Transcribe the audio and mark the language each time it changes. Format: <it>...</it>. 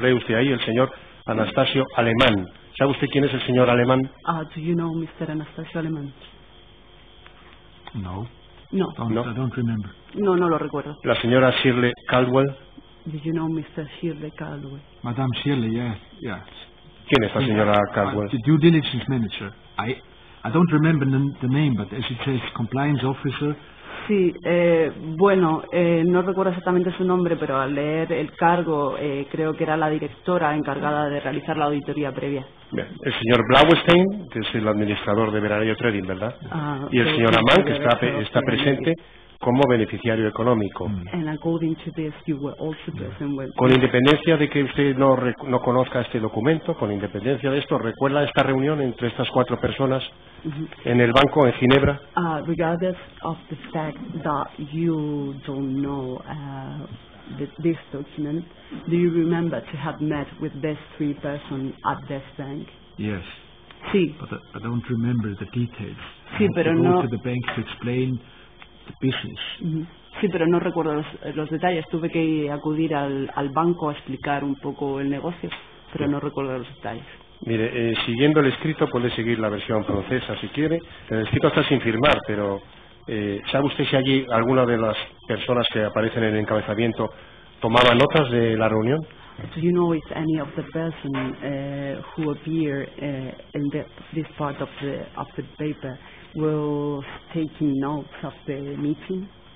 <es>Lee usted ahí el señor Anastasio Alemán. ¿Sabe usted quién es el señor Alemán?</es> <en>Do you know Mr. Anastasio Alemán? No.</en> <es>No.</es> <en>I don't remember.</en> <es>No lo recuerdo. La señora Shirley Caldwell.</es> <en>Did you know Mr. Shirley Caldwell? Madame Shirley, yes.</en> <es>¿Quién es la señora Caldwell?</es> <en>The due diligence manager. I don't remember the name, but as it says, compliance officer.</en> <es>Sí, bueno, no recuerdo exactamente su nombre, pero al leer el cargo creo que era la directora encargada de realizar la auditoría previa. Bien. El señor Blaustein, que es el administrador de Veranillo Trading, ¿verdad? Y el señor Amán, que está presente como beneficiario económico.</es> <en>And according to this, you were also present with...</en> <es>Con independencia de que usted no conozca este documento, con independencia de esto, ¿recuerda esta reunión entre estas cuatro personas en el banco en Ginebra?</es> <en>Regardless of the fact that you don't know this document, do you remember to have met with these three persons at this bank? Yes.</en> <es>Sí.</es> <en>But I don't remember the details.</en> <es>Sí, pero no...</es> <en>I go to the bank to explain the business.</en> <es>Sí, pero no recuerdo los detalles. Tuve que acudir al banco a explicar un poco el negocio, pero no recuerdo los detalles. Mire, siguiendo el escrito puede seguir la versión francesa si quiere. El escrito está sin firmar, pero ¿sabe usted si allí alguna de las personas que aparecen en el encabezamiento tomaba notas de la reunión?</es> <en>Do you know if any of the person who appear in this part of the paper was taking notes of the meeting?</en>